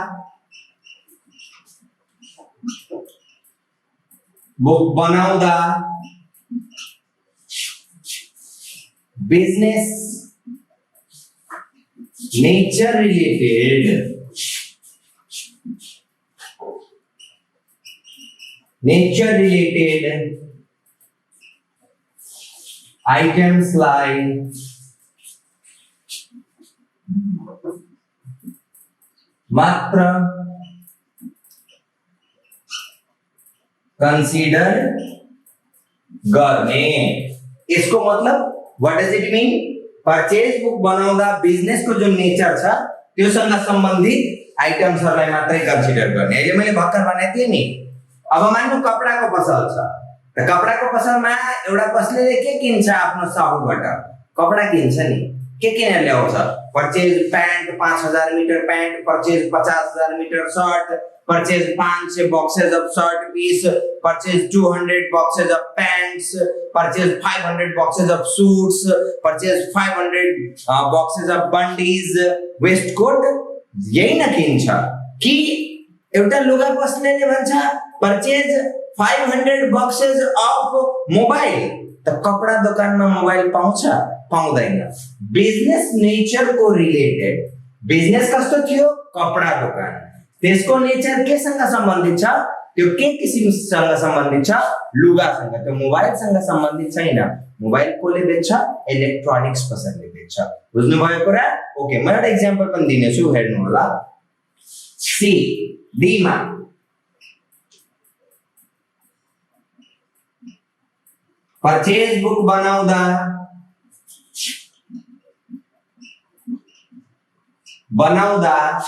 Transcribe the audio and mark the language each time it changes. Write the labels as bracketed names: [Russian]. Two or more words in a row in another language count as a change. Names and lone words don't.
[English] business nature related items like मात्र [Nepali] कंसीडर गर्ने इसको मतलब [English] what does it mean purchase book [Nepali] बनाउँदा बिजनेस को जुन नेचर छ त्योसँग सम्बन्धित आइटम्सहरुलाई मात्रै कन्सिडर गर्ने अहिले मैले भर्खर भनेको थिएँ नि अब मान्नु कपडाको पसल छ त कपडाको पसलमा एउटा कसले के किन्छ आफ्नो साहुबाट कपडा किन्छ नि के किनेर ल्याउँछ [English] purchase pant 5000 meter pant purchase 50000 meter shirt purchase 500 boxes of shirt piece परचेज 200 boxes of pants परचेज 500 boxes of suits परचेज 500 boxes of bundies waistcoat [Nepali] यही न किन्छ कि एउटा लुगा पसलेले भन्छ [English] purchase 500 boxes of mobile [Nepali] त कपडा दोकानमा मोबाइल पाउँछ पाउँदैन [English] business nature [Nepali] को [English] related business [Nepali] कस्तो थियो कपडा दोकान त्यसको नेचर केसँग सम्बन्धित छ त्यो के किसिमसँग सम्बन्धित छ लुगासँग त्यो मोबाइलसँग सम्बन्धित छैन मोबाइल कोले बेच्छ इलेक्ट्रोनिक्स पसलले बेच्छ बुझ्नु भयो कुरा ओके म एउटा एक्जाम्पल पनि दिनेछु हेर्नु होला सी डी मा [English] purchase book [Nepali] बनाउँदा